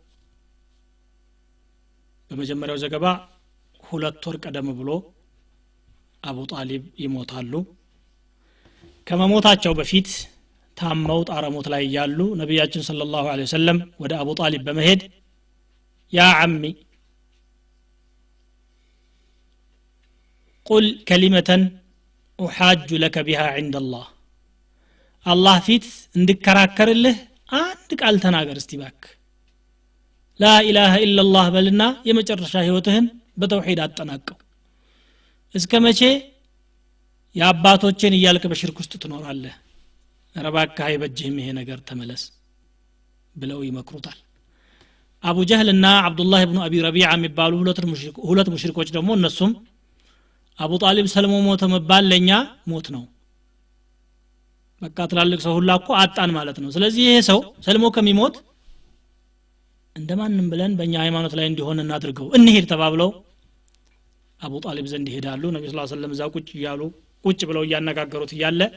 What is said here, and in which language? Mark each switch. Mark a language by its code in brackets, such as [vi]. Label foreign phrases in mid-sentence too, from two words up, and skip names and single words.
[am] በመጀመሪያው ዘገባ 2 ወር ቀደም ብሎ አቡ ጣሊብ ይሞታሉ ከመሞታቸው በፊት ታመው ጣረሞት ላይ ያሉ ነብያችን [ar] صلى الله عليه وسلم [am] ወደ አቡ ጣሊብ በመሄድ [ar] يا عمي قل كلمة أحاج لك بها عند الله الله فيت [am] እንድከራከርልህ አንድ ቃል ተናገር እስቲ ባክ [ar] لا اله الا الله [am] በልና የመጨረሻ ህይወትህን በተውሂድ አጠናቀው እስከ መቼ ያባቶችን እያልከ በሽርክ ውስጥ ትኖራለህ ረባካ አይበጅህም ይሄ ነገር ተመለስ ብለው ይመክሩታል አቡ ጀህልና አብዱላህ ኢብኑ አቢ ረቢዓ የሚባሉ ሁለት ሙሽሪኮች ደግሞ እነሱም አቡ ጣሊብ ሰልሞ ሞተ መባል ለኛ ሞት ነው በቃ ትላልቅ ሰው ሁላ እኮ አጣን ማለት ነው ስለዚህ ይሄ ሰው ሰልሞ ከሚሞት እንደማንም ብለን በእኛ ሃይማኖት ላይ እንዲሆን እናድርገው እንሄድ ተባብለው አቡ ጣሊብ ዘንድ ይሄዳሉ ነብዩ [ar] صلى الله عليه وسلم [am] እዛ ቁጭ ብለው ያነጋገሩት ይያለ